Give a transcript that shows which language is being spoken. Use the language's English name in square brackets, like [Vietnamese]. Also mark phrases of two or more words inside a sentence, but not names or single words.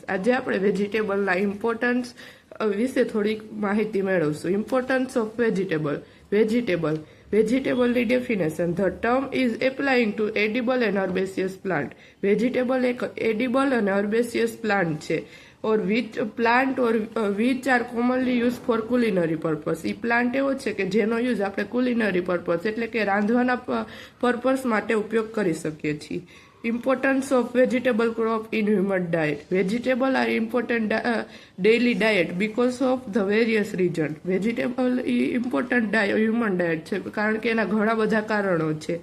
[Gujarati] આજે આપણે વેજીટેબલના ઇમ્પોર્ટન્સ વિશે થોડીક માહિતી મેળવશું. [English] importance of vegetableની definition. the term is applying to edible and herbaceous plant. [Gujarati] વેજીટેબલ એક એડિબલ અને [English] herbaceous plant [Gujarati] છે. [English] or which are commonly used for culinary purpose. [Gujarati] એ પ્લાન્ટ એવો છે કે જેનો યુઝ આપણે [English] culinary purpose [Gujarati] એટલે કે રાંધવાના પર્પસ માટે ઉપયોગ કરી શકીએ છીએ. [English] importance of vegetable crop in human diet. vegetable are important daily diet because of the various reason. [Gujarati] વેજીટેબલ એ [English] important human diet [Gujarati] છે કારણ કે એના ઘણા બધા કારણો છે.